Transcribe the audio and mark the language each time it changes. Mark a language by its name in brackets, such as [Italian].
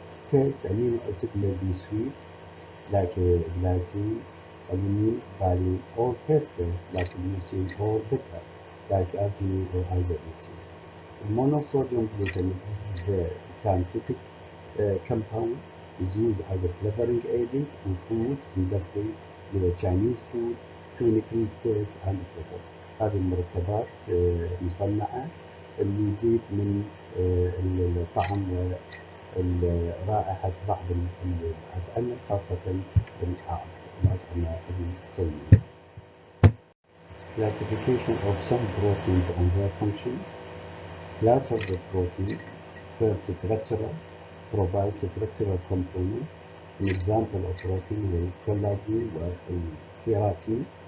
[English] Taste. Amino acid may be sweet like glycine, alanine, valine, or tasteless like leucine, or bitter like arginine or isoleucine. Monosodium glutamate is the scientific compound is used as a flavoring agent in food industry Chinese food to increase taste and flavor. [Arabic] هذه المركبات مصنعة اللي يزيد من الطعم ورائحة بعض الأطعمة خاصة الأطعمة الصينية. [English] Classification of some proteins and their function. Class of the protein. First, structural. Provides structural component. An example of protein is collagen and keratin.